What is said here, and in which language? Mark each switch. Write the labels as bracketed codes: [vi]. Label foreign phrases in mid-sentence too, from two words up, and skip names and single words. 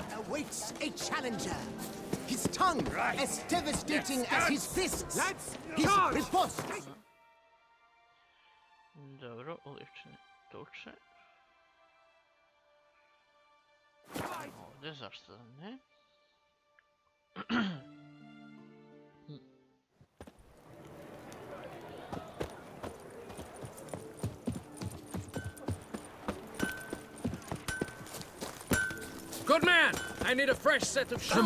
[en] Awaits a challenger. His tongue as devastating as his fists. His riposte. [hr] Dobro, ulične tuče. Ovdje, zašto da ne? [en] Good man! I need a fresh set of shoes